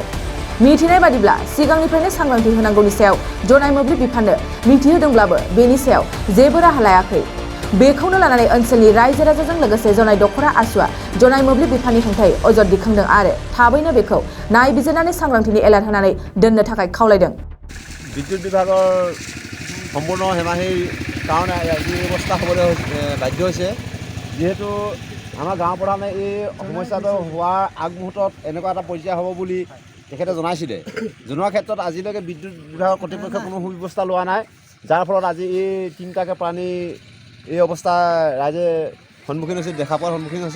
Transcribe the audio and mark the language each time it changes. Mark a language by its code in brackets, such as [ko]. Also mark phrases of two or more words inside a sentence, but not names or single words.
[brx] मिथिनाय बादिब्ला सिगांनिफ्रायनो सांग्रांथि होनांगौनि सायाव जनाय मोब्लिब बिफाननो मिथिहोदोंब्लाबो बेनि सायाव जेबो राहा लायाखै। बेखौनो लानानै ओनसोलनि रायजो राजाजों लोगोसे जनाय दखरा आसुआ जनाय मोब्लिब बिफाननि हेंथायै अजद दिखांदों आरो थाबैनो बेखौ नायबिजिरनानै सांग्रांथिनि एलार्ट होनानै दोननो थाखाय खावलायदों। [as] বিদ্যুৎ বিভাগৰ সম্পূৰ্ণ হেমাহিৰ কাৰণে এই ব্যৱস্থা হ'বলৈ বাধ্য হৈছে যিহেতু আমাৰ গাঁও প্ৰধানে এই সমস্যাটো হোৱাৰ আগমুহূৰ্তত এনেকুৱা এটা পৰ্যায় হ'ব বুলি তেখেতে জনাইছিলে। জনোৱাৰ ক্ষেত্ৰত আজিলৈকে বিদ্যুৎ বিভাগৰ কৰ্তৃপক্ষই কোনো সুব্যৱস্থা লোৱা নাই, যাৰ ফলত আজি এই তিনিটাকৈ প্ৰাণী এই অৱস্থা ৰাইজে সন্মুখীন হৈছে, দেখা পোৱাৰ সন্মুখীন হৈছে।